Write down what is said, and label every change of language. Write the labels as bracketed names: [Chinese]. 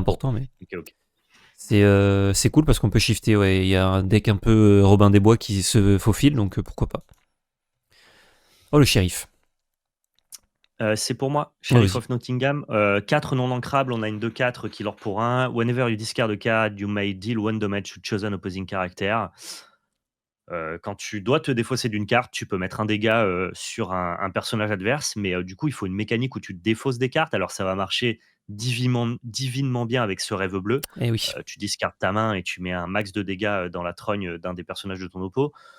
[French] important, mais OK, OK. c'est cool parce qu'on peut shifter, ouais. Il y a un deck un peu Robin des Bois qui se faufile, donc pourquoi pas. Oh, le shérif. C'est pour moi, Oh, [English] Sheriff [French] vas-y. [English] of Nottingham. [French] 4 non ancrables, on a une 2/4 qui leur pour 1. [English] Whenever you discard a card, you may deal 1 damage to chosen opposing character. [French] Quand tu dois te défausser d'une carte, tu peux mettre un dégât sur un personnage adverse, mais du coup, il faut une mécanique où tu te défausses des cartes. Alors, ça va marcher divinement bien avec ce rêve bleu. Eh oui. Tu discardes ta main et tu mets un max de dégâts dans la trogne d'un des personnages de ton oppo.